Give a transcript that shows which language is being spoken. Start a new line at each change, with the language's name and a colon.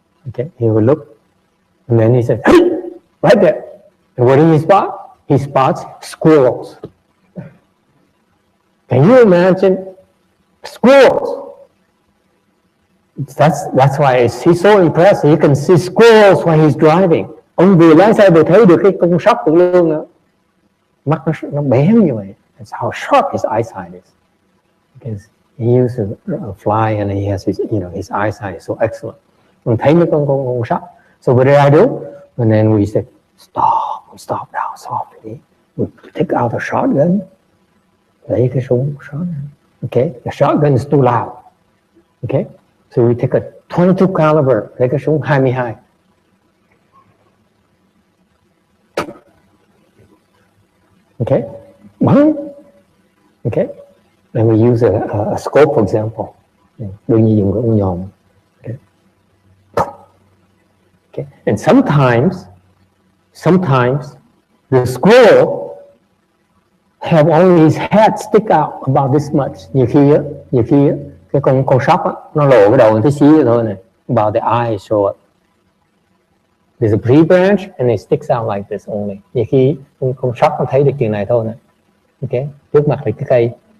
English: Okay, he would look, and then he said, "Hey, right there." And what did he spot? He spots squirrels. Can you imagine squirrels? That's why he's so impressed. He can see squirrels when he's driving.
Vietnamese: Ông vừa lái xe vừa thấy được cái con sóc của luôn nữa. Mắt nó bé như vậy.
English: That's how sharp his eyesight is. Because he used to fly, and he has his, his eyesight is so excellent.
Vietnamese: Mình thấy mấy con sóc.
English: So what did I do? And then we said, stop. We stop down softly. We take out the shotgun.
Vietnamese: Lấy cái súng shotgun.
English: Okay, the shotgun is too loud. Okay, so we take a 22 caliber.
Vietnamese: Lấy cái súng 22.
English: Okay, bắn. Okay, and we use a scope, for example.
Vietnamese: Đương nhiên dùng cái ống nhòm.
English: Okay. Okay, and sometimes the squirrel have only his head stick out about this much.
Vietnamese: Nhiều khi cái con sóc á, nó lộ cái đầu một tí xíu thôi này.
English: About the eyes show up. There's a tree branch and it sticks out like this only.
Vietnamese: Nhiều khi con sóc nó thấy được chuyện này thôi nè. Okay, trước mặt là cái cây.